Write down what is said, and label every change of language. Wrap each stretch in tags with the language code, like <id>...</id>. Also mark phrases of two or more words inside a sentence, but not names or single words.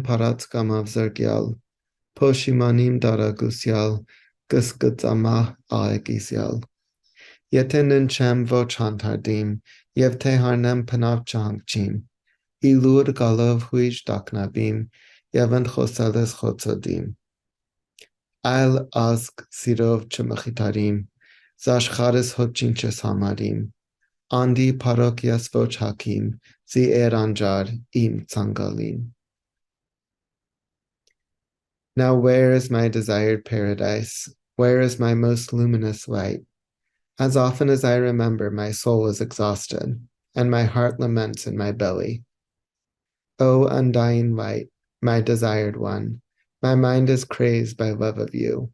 <xcl>փարած կամավ զրկյալ, Փոշիմանիմ դարագուսյալ, կսկծամահ աղեկիսյալ, եթե ննչեմ ոչ հանդարդիմ, և թե հարնեմ պնավ չհանգչիմ, իլուր գալով հույժ դակնաբիմ, և ընդխոսալս խոցոդիմ, այլ ազգ սիրով չմխիթարիմ, զաշխարս հոչինչս համարիմ, անդի պարոք ես ոչ հակիմ, զի անջար իմ ցանկալին.</xcl> <en>Now where is my desired paradise? Where is my most luminous light? As often as I remember, my soul is exhausted, and my heart laments in my belly. O undying light, my desired one, my mind is crazed by love of you.</en>